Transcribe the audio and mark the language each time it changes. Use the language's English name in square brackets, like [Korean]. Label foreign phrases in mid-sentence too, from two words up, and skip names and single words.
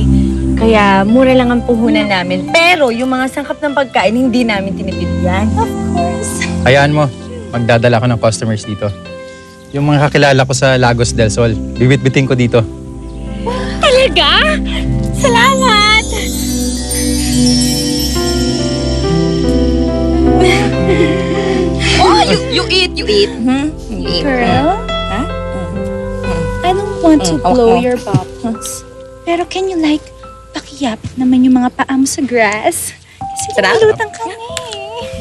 [Filipino] Kaya mura lang ang puhunan namin. Pero yung mga sangkap ng pagkain, hindi namin tinipid yan. [English] Of course. [Filipino] Hayaan mo, magdadala ko ng customers dito. Yung mga kakilala ko sa Lagos del Sol, bibit-biting ko dito. Talaga? Salamat! [English] Oh, you eat. You eat. Girl? Huh? I don't want to Oh, blow oh. your bubbles. Pero can you like, [Filipino] pakiyapit naman yung mga paa mo sa grass? Kasi Sarap? nalutang ka na eh.